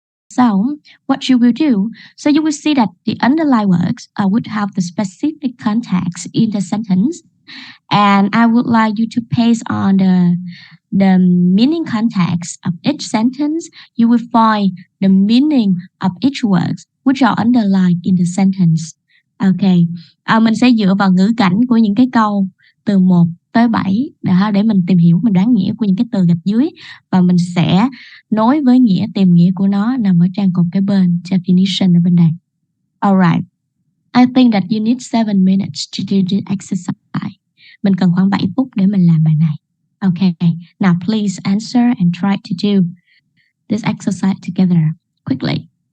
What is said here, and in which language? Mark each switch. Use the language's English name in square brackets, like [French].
[English] So, what you will do, so you will see that the underlying words would have the specific context in the sentence, and I would like you to paste on the meaning context of each sentence. You will find the meaning of each word which are underlined in the sentence. [Vietnamese] Ok, mình sẽ dựa vào ngữ cảnh của những cái câu từ 1 tới 7 để mình tìm hiểu, mình đoán nghĩa của những cái từ gạch dưới, và mình sẽ nối với nghĩa, tìm nghĩa của nó nằm ở trang cột kế bên, definition ở bên đây. [English] Alright, I think that you need 7 minutes to do the exercise. [Vietnamese] Mình cần khoảng 7 phút để mình làm bài này. [English] Okay, now please answer and try to do this exercise together quickly.